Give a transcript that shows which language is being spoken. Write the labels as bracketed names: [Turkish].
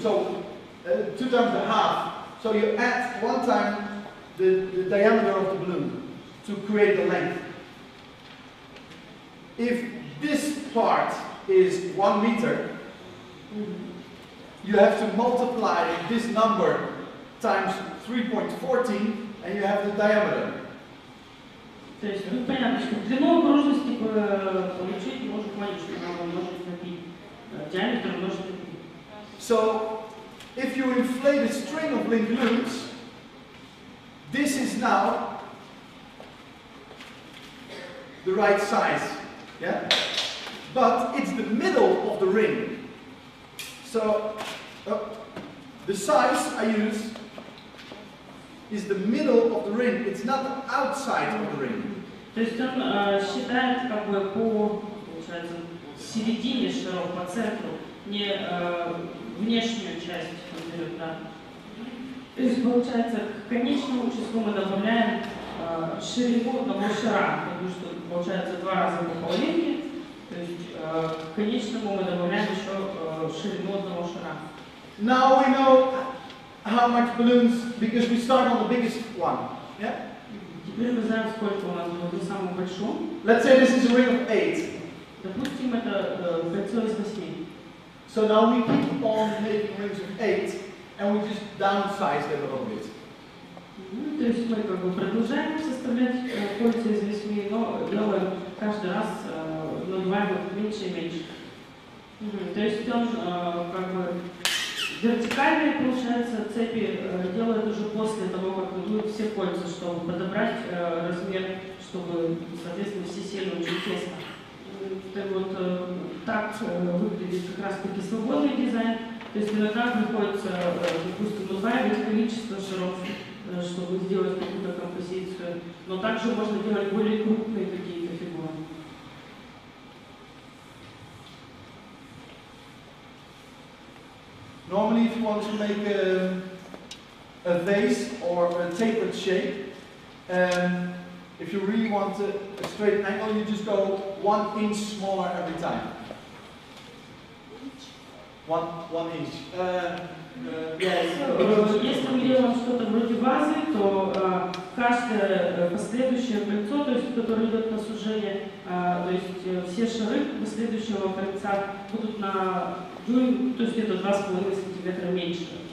[English] So 2 times the half. So you add 1 time the diameter of the balloon to create the length. If this part is 1 meter, you have to multiply this number times 3.14 and you have the diameter. [Russian] То есть тут понятно, что длину окружности получить может количество, но умножить на π. Диаметр умножить на π. [English] So, if you inflate a string of linked loops, this is now the right size, yeah? But it's the middle of the ring. So, the size I use is the middle of the ring. It's not the outside of the ring. [Russian] То есть он считает как бы по, получается, середине шаров, по центру, не внешнюю часть он берет, да. То есть получается к конечному числу мы добавляем ширину одного шара, потому что получается 2 раза по половинке, то есть к конечному мы добавляем еще ширину одного шара. [English] Now we know how much balloons, because we start on the biggest one. Yeah? [Russian] Теперь мы знаем, сколько у нас будет на самом большом. [English] Let's say this is a ring of 8. [Russian] Допустим, это кольцо из 8. [English] So now we keep on making rings of 8, and we just downsize them a little bit. [Russian] То есть мы как бы продолжаем составлять кольца из 8, но делаем каждый раз, надуваем их меньше и меньше. То есть он как бы вертикальные, получается, цепи делают уже после того, как надуют все кольца, чтобы подобрать размер, чтобы, соответственно, все сели очень тесно. Вот так выглядит как раз таки свободный дизайн. То есть иногда приходится, допустим, удваивать количество шаров, чтобы сделать какую-то композицию. Но также можно делать более крупные какие-то фигуры. [English] Normally, if you want to make a vase or a tapered shape, if you really want a straight angle, you just go 1 inch smaller every time. 1 inch. [Russian] Если мы делаем что-то вроде вазы, то каждое последующее кольцо, то есть, которое идет на сужение, то есть все шары последующего кольца будут на дюйм, то есть это 2,5 сантиметра меньше.